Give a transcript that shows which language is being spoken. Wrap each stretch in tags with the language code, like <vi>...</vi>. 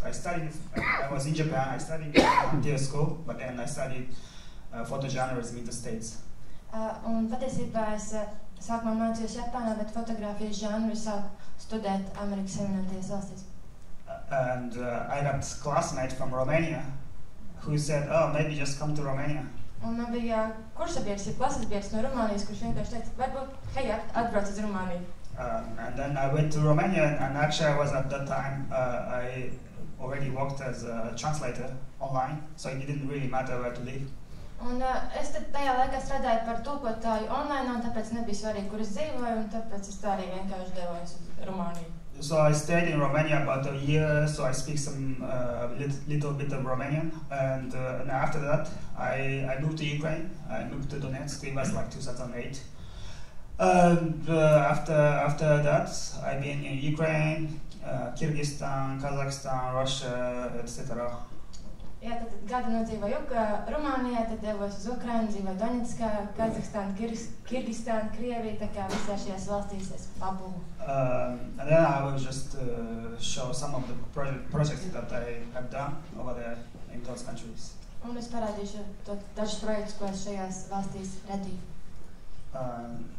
<en>I was in Japan, I studied until school, but then I studied photojournalism in the States.</en> <lv>Un patiesībā es sākumā mācījos Japānā, bet fotogrāfijas žanru sāku studēt Amerikas Savienotajās valstīs.</lv> <en>And I got a classmate from Romania who said, "Oh, maybe just come to Romania."</en> <lv>Un man bija kursabieris, klases biedrs no Rumānijas, kurš vienkārši teica, varbūt, hei, atbrauc uz Rumāniju.</lv> <en>And then I went to Romania, and actually I was at that time, I already worked as a translator online, so it didn't really matter where to live.</en> <lv>Un es tad tajā laikā strādāju par tulkotāju online, un tāpēc nebija svarīgi, kur es dzīvoju, un tāpēc es tā arī vienkārši devos uz Rumāniju.</lv> <en>So I stayed in Romania about a year, so I speak some little bit of Romanian, and after that I moved to Ukraine. I moved to Donetsk. It was like 2008. And after that, I've been in Ukraine, Kyrgyzstan, Kazakhstan, Russia, etc.</en> <lv>Jā, tad gadu nodzīvoju Rumānijā, tad devos uz Ukrainu, dzīvoju Donetskā, Kazahstānu, Kirgistānu, Krieviju, tā kā visā šajās valstīs es pabūvu.</lv> <en>And then I will just show some of the projects that I have done over there in those countries.</en> <lv>Un es parādīšu dažus projektus, ko es šajās valstīs radīju.</lv>